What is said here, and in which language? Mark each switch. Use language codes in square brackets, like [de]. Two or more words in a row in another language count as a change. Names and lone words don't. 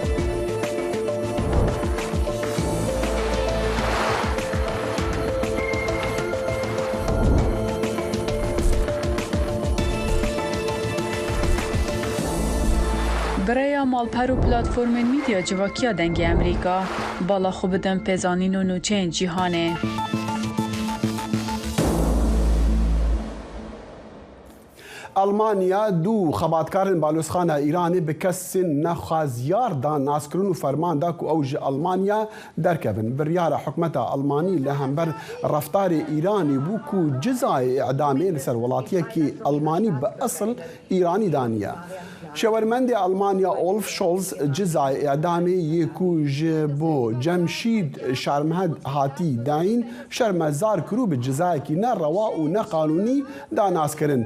[ku] برای مالپەر و پلاتفۆرمên میدیا civakîya dengê Amerîka bala xwe bidin pêzanîn û nûçeyên cîhanê. ئەڵمانیا دوو خەباتکارن بالۆزخانە ئیرانی bi kesên nexwaziyar da naskirin û ferman da ku ew ji Almanya derkevin. Biryara hikûmeta Almanî li hember reftarê Îranî bû ku cizayê îdamê li ser welatiyekî Almanî bi esil Îranî daniye. Şewermendê Almanya Olaf Scholz cizayê îdamê yê ku ji bo Cemşîd Şermhed hatî dayîn şermezar kirû bi cizayekî ne rewa û ne qanûnî da naskirin.